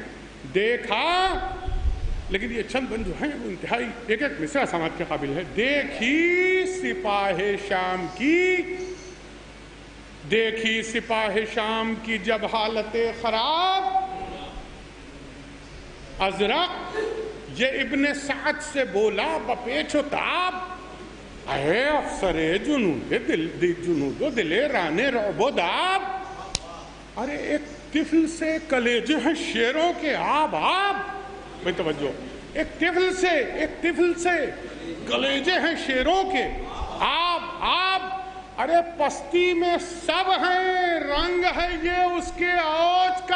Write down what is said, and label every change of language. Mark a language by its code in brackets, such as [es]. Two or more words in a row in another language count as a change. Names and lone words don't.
[ur] دیکھا لیکن یہ چند بند جو ہیں وہ انتہائی ایک مصرع سماعت کے قابل ہے. دیکھی سپاہ شام کی دیکھی سپاہ شام کی جب حالت خراب. ازرق یہ ابن سعد سے بولا بپیچ و تاب. اے افسر جنود و دل ران رعب و داب. ارے ایک طفل سے کلیجے ہیں شیروں کے آب. بھئی توجہ. ایک طفل سے کلیجے ہیں شیروں کے آب. ارے پستی میں سب ہیں رنگ ہے یہ اس کے اوج کا.